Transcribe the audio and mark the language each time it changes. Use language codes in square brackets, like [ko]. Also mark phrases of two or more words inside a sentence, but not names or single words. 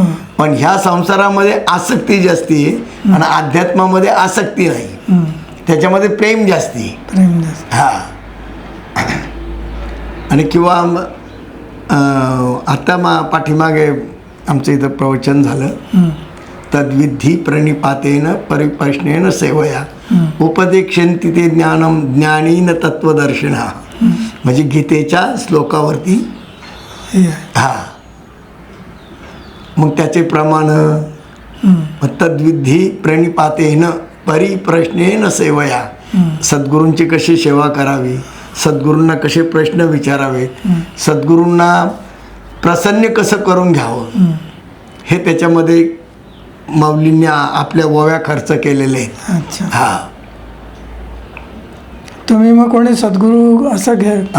[mr] पण ह्या संसारामध्ये आसक्ती जास्ती आहे आणि अध्यात्मामध्ये आसक्ती नाही, त्याच्यामध्ये प्रेम जास्ती आहे. प्रेम जास्त. हा. आणि किंवा आता पाठीमागे आमचं इथं प्रवचन झालं, [sa] तद्विधी प्रणिपातेन परिप्रश्नेन सेवया उपदेक्षन्ति ते ज्ञानम ज्ञानीन तत्वदर्शिना. [mr] म्हणजे गीतेच्या श्लोकावरती. हा, मग त्याचे प्रमाण [sa] तद्विधी प्रणिपातेन परिप्रश्नेन सेवया. [mr] सद्गुरूंची कशी सेवा करावी, सद्गुरूंना कसे प्रश्न विचारावेत, सद्गुरूंना प्रसन्न कसं करून घ्यावं, हे त्याच्यामध्ये माऊलींनी आपल्या ओव्या खर्च केलेले आहेत. अच्छा. हा. तुम्ही मग कोणी सद्गुरू असं घ्या?